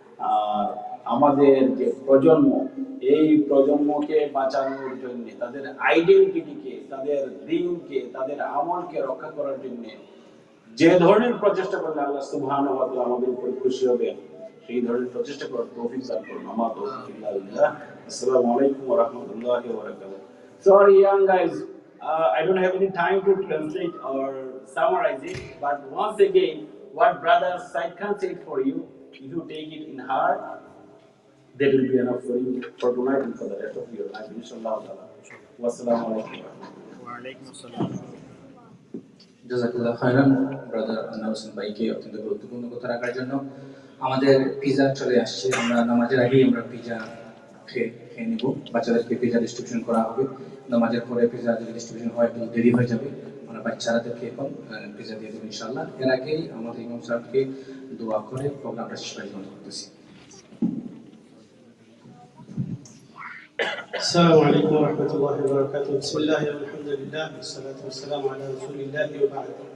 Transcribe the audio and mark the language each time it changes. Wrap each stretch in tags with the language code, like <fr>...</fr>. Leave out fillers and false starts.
<bn>আর আমাদের যে প্রজন্ম, এই প্রজন্মকে বাঁচানোর জন্য, তাদের আইডেন্টিটিকে, তাদের দ্বীনকে, তাদের আমলকে রক্ষা করার জন্য যে ধরনের প্রচেষ্টা করলে আল্লাহ সুবহানাহু ওয়া তাআলা আমাদের উপর খুশি হবেন সেই ধরনের প্রচেষ্টা করার তৌফিক দান করুন। আমার তৌফিক ইল্লা বিল্লাহ। আসসালামু আলাইকুম ওয়া রাহমাতুল্লাহি ওয়া বারাকাতুহু।</bn> <en>Sorry, young guys, I don't have any time to translate or summarize it, but once again, what brother Said Khan said for you, if you take it in heart, that will be enough for you for tonight and for the rest of your life, inshallah.</en> <bn>ওয়াসসালামু আলাইকুম। ওয়ালাইকুম আসসালাম। জাযাকাল্লাহ খাইরান brother Anwar Hossain ভাইকে অত্যন্ত গুরুত্বপূর্ণ কথা রাখার জন্য। আমাদের পিজা চলে আসছে, আমরা নামাজের আগেই আমরা পিজা খেয়ে নেব। বাচ্চাদেরকে পিজা ডিস্ট্রিবিউশন করা হবে। নামাজের পরে পিজা যদি ডিস্ট্রিবিউশন হয় একটু দেরি হয়ে যাবে, আমরা বাচ্চাদেরকে এখন পিজা দিয়ে দেবো ইনশাআল্লাহ। এর আগেই আমাদের ইমাম সাহেবকে দোয়া করে প্রোগ্রামটা শেষ করতেছি।</bn> <ar>السلام عليكم ورحمة الله وبركاته. بسم الله والحمد لله والصلاة والسلام على رسول الله وبعد.</ar>